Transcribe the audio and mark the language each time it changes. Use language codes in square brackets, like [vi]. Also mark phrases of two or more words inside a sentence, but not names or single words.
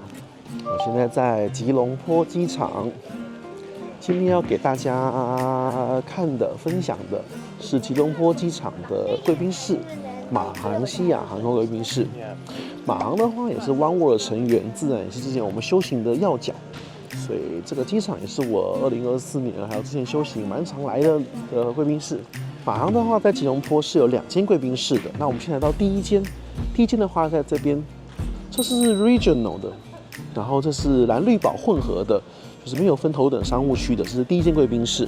[zh] 我現在在吉隆坡機場。今天要給大家看的、分享的是吉隆坡機场的貴賓室，馬航西亞航空貴賓室。馬航的話也是 Oneworld 的成員，自然也是之前我們修行的要角。所以這個機場也是我2024年還有之前修行蠻常來的貴賓室。馬航的話在吉隆坡是有2間貴賓室的，那我們現在來到第一間的話在這邊，這是 Regional 的，然後這是藍綠寶混合的，就是沒有分頭等商務區的，這是第一間貴賓室。